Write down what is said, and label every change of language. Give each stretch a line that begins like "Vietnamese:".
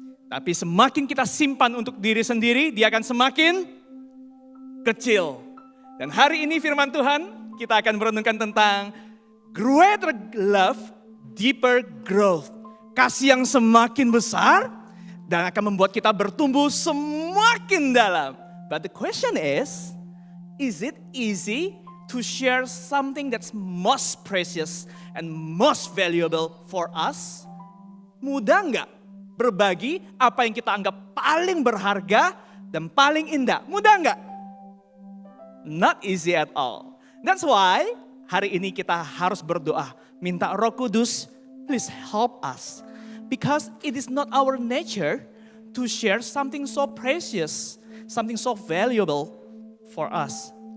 Indonesian: Tapi semakin kita simpan untuk diri sendiri, dia akan semakin kecil. Dan hari ini firman Tuhan, kita akan merenungkan tentang
English: greater love, deeper growth.
Indonesian: Kasih yang semakin besar dan akan membuat kita bertumbuh semakin dalam.
English: But the question is it easy to share something that's most precious and most valuable for us?
Indonesian: Mudah nggak berbagi apa yang kita anggap paling berharga dan paling indah? Mudah nggak?
English: Not easy at all. That's why
Indonesian: hari ini kita harus berdoa. Minta Roh Kudus,
English: please help us. Because it is not our nature to share something so precious, something so valuable for us.